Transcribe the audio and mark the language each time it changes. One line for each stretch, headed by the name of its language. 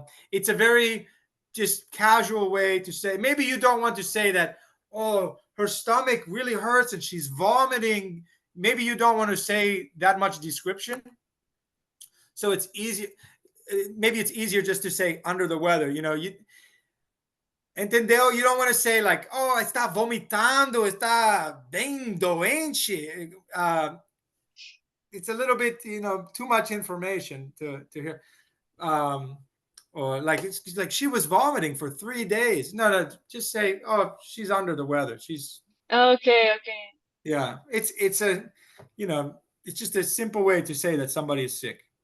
English: It's a very just casual way to say. Maybe you don't want to say that. Oh, her stomach really hurts and she's vomiting. Maybe you don't want to say that much description. So it's easy. Maybe it's easier just to say under the weather.
Portuguese: Entendeu?
English: You don't want to say like, oh,
Portuguese: está vomitando, está bem doente.
English: It's a little bit, too much information to hear. Um, or like it's like she was vomiting for 3 days. No, no, just say, oh, she's under the weather. She's Okay. Okay. yeah. You know, it's just a simple way to say that somebody is sick.